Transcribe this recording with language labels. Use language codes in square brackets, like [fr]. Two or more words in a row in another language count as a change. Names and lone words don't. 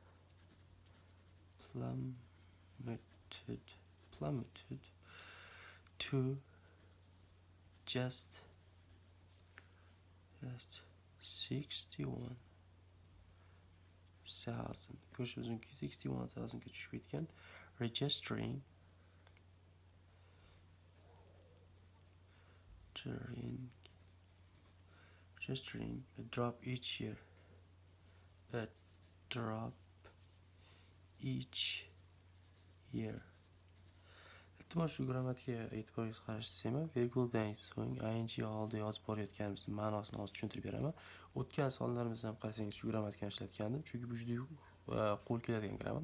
[en] to just 61,000. [uz] Ko'rishimizki 61,000 ga tushib ketgan, [en] registering a drop each year. [uz] Iltimos shu grammatikaga e'tiboringiz qaratsangiz, virguldan so'ng ing oldida yozib borayotganimizning ma'nosini hozir tushuntirib beraman. O'tgan sonlarimizda ham qarasangiz shu grammatikani ishlatgandim, chunki bu juda qo'l keladigan grammatik.